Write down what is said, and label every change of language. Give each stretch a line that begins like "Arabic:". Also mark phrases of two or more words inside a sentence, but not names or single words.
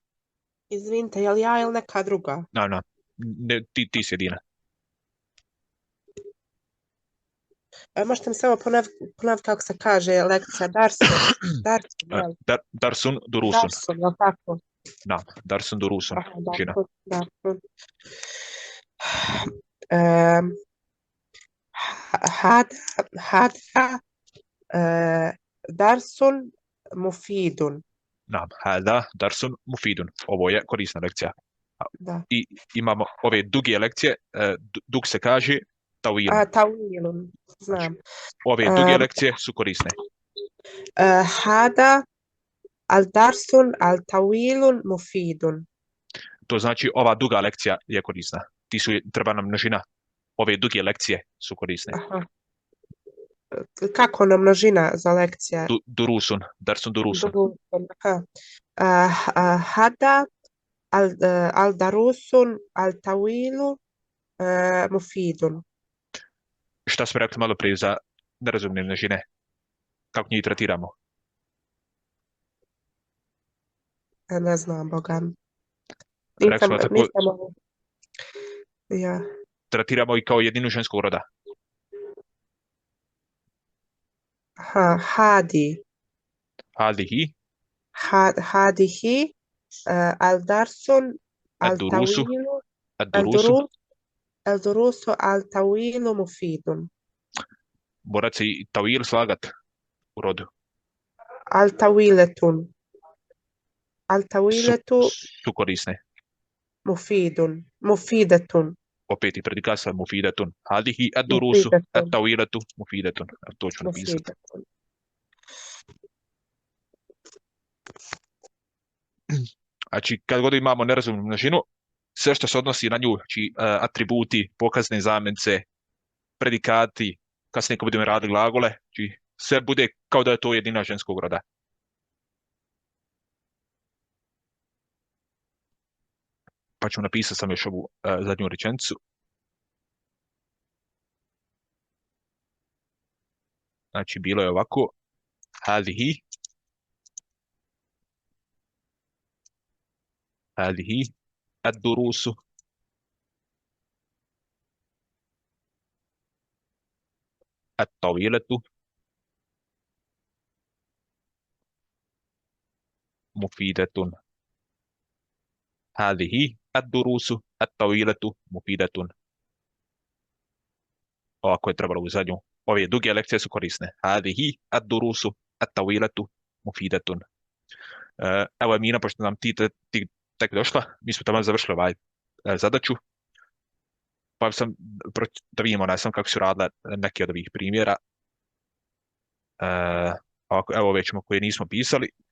Bosnian: Izvinite, je li ja ili neka druga? No, ti si jedina. Možete mi samo ponoviti kako se kaže lekcija Darsun. Darsun, jel?
Arabic: درس دروس.
Bosnian: Darsun, jel tako?
Arabic: نعم، درس دروس.
Bosnian: Aha, Žina.
Arabic: درس. أم، هذا درس مفيد. نعم، هذا درس مفيد.
Bosnian: Ovo je korisna lekcija. Da. I imamo ove duge lekcije. Dug se kaže tawilun. Tawilun, znam. Ove duge lekcije su korisne.
Arabic: هذا الدرس الطويل مفيد.
Bosnian: To znači ova duga lekcija je korisna. Treba nam množina. Ove duge lekcije su korisne. Aha. Kako na množina za lekcija?
Arabic: دروس، درس دروس. هذا الدروس الطويل مفيد.
Bosnian: Šta smo rekli malo prije za nerazumne množine? Kako njih tretiramo? Ne znam, Boga. Rekli smo Ja. tretiramo i kao jedinu ženskog roda. Hadi. Hadihi.
Arabic: هذه الدرس ال الدروس. الطويل الدروس. الدروس الطويل مفيد.
Bosnian: Morat se i tawil slagat u rodu.
Arabic: الطويلة. الطويلة
Bosnian: Su korisne.
Arabic: مفيد. مفيدة.
Bosnian: Opet i predikat sa mufidatun.
Arabic: هذه الدروس الطويلة مفيدة.
Bosnian: To ću napisati. Znači, kad god imamo nerazumnu množinu, sve što se odnosi na nju, znači atributi, pokazne zamence, predikati, kasnije kad budemo radili glagole, znači sve bude kao da je to jedina ženskog roda. Pa ću napisati sam još ovu zadnju rečenicu. Znači, bilo je ovako.
Arabic: هذه الدروس الطويلة مفيدة. هذه الدروس الطويلة مفيدة.
Bosnian: Ovako je trebalo u zadnju. Ove duge lekcije su korisne.
Arabic: هذه الدروس الطويلة مفيدة.
Bosnian: Evo Emina, pošto nam ti tek došla, mi smo tamo završili zadaću. Pa sam, da vidimo, ne znam kako su radile neke od ovih primjera. Evo ove ćemo koje nismo pisali.